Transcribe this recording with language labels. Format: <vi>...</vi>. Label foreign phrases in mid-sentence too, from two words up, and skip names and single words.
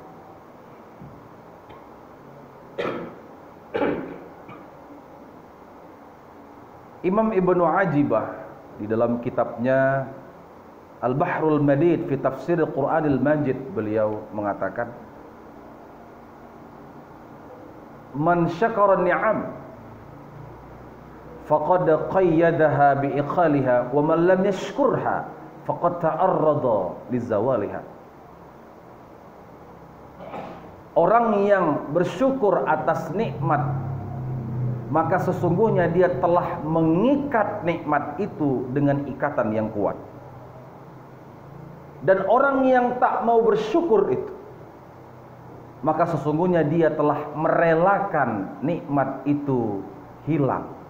<id>Imam Ibnu Ajibah di dalam kitabnya Al-Bahrul Madid fi Tafsir Al-Quranil Majid, beliau mengatakan,</id> <ar>من شكر نعم فقد قيدها بعقالها ومن لم يشكرها فقد تعرض لزوالها.</ar> <id>Orang yang bersyukur atas nikmat, maka sesungguhnya dia telah mengikat nikmat itu dengan ikatan yang kuat. Dan orang yang tak mau bersyukur itu, maka sesungguhnya dia telah merelakan nikmat itu hilang.</id>